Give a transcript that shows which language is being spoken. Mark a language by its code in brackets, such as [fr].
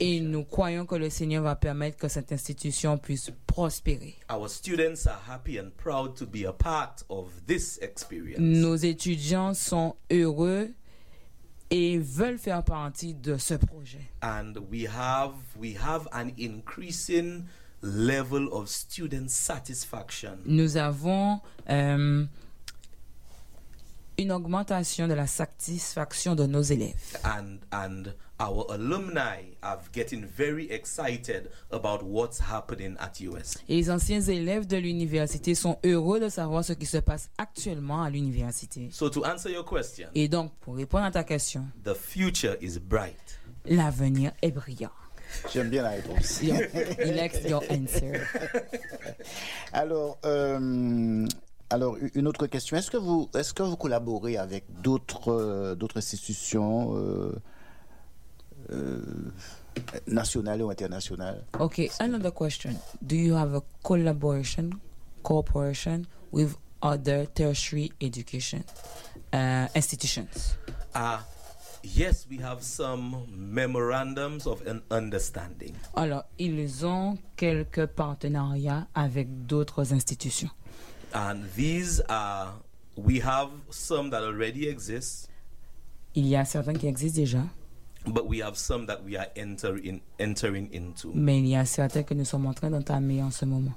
[fr] Et nous croyons que le Seigneur va permettre que cette institution puisse prospérer. [en] Our students are happy and proud to be a part of this experience. [fr] Nos étudiants sont heureux et veulent faire partie de ce projet. [en] And we have an increasing level of student satisfaction. [fr] Nous avons une augmentation de la satisfaction de nos élèves. [en] And our alumni are getting very excited about what's happening at USC. [fr] Et les anciens élèves de l'université sont heureux de savoir ce qui se passe actuellement à l'université. [en] So to answer your question. [fr] Et donc pour répondre à ta question. [en] The future is bright. [fr] L'avenir est brillant. J'aime bien la réponse. [en] He likes your answer. [fr] Alors, une autre question. Est-ce que vous collaborez avec d'autres institutions nationales ou internationales? [en] Okay, another question. Do you have a cooperation with other tertiary education institutions? Yes, we have some memorandums of an understanding. [fr] Alors, ils ont quelques partenariats avec d'autres institutions. [en] And these are, we have some that already exist. [fr] Il y a certains qui existent déjà. [en] But we have some that we are entering into. [fr] Mais il y a certains que nous sommes en train d'entamer en ce moment.